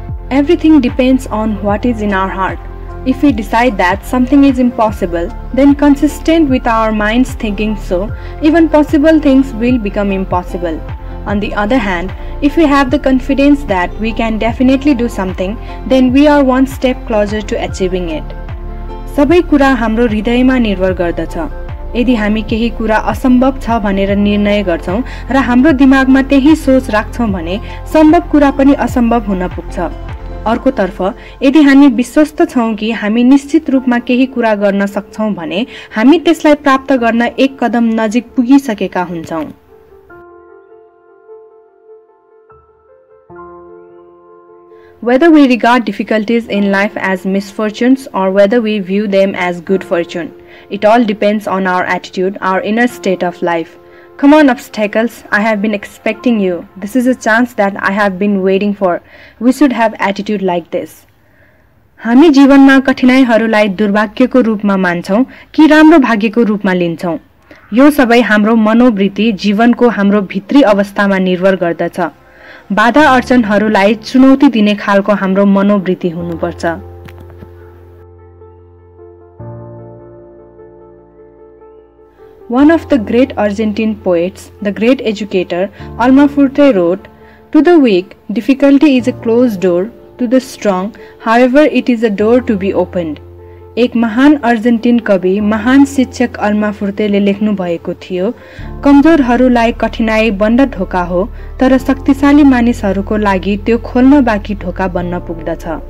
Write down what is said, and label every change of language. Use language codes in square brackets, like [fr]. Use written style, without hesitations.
[en] Everything depends on what is in our heart. If we decide that something is impossible, then consistent with our minds thinking so, even possible things will become impossible. On the other hand, if we have the confidence that we can definitely do something, then we are one step closer to achieving it. [ne] सबै कुरा हाम्रो हृदयमा निर्भर गर्दछ। यदि हामी केही कुरा असम्भव छ भनेर निर्णय गर्छौं र हाम्रो दिमागमा त्यही सोच राख्छौं भने सम्भव कुरा पनि असम्भव हुन पुग्छ। अर्कोतर्फ यदि हामी विश्वस्त छौं कि हामी निश्चित रूपमा केही कुरा गर्न सक्छौं भने हामी त्यसलाई प्राप्त गर्न एक कदम नजिक पुगिसकेका हुन्छौं। [en] Whether we regard difficulties in life as misfortunes or whether we view them as good fortune, it all depends on our attitude, our inner state of life. Come on, obstacles, I have been expecting you. This is a chance that I have been waiting for. We should have attitude like this. [ne] हामी जीवनमा कठिनाइहरूलाई दुर्भाग्यको रूपमा मान्छौं कि राम्रो भाग्यको रूपमा लिन्छौं। यो सबै हाम्रो मनोवृत्ति जीवनको हाम्रो भित्री अवस्थामा निर्भर गर्दछ। बाधा अडचनहरूलाई चुनौती दिने खालको हाम्रो मनोवृत्ति हुनुपर्छ। [en] One of the great Argentine poets, the great educator, Almafuerte wrote, "To the weak, difficulty is a closed door. To the strong, however, it is a door to be opened." [ne] एक महान अर्जेन्टिन कवि, महान शिक्षक अल्मा फुर्तेले लेख्नु भएको थियो, कमजोरहरूलाई कठिनाई बन्द ढोका हो, तर शक्तिशाली मानिसहरूको लागि त्यो खोल्न बाँकी ढोका बन्न पुग्दछ।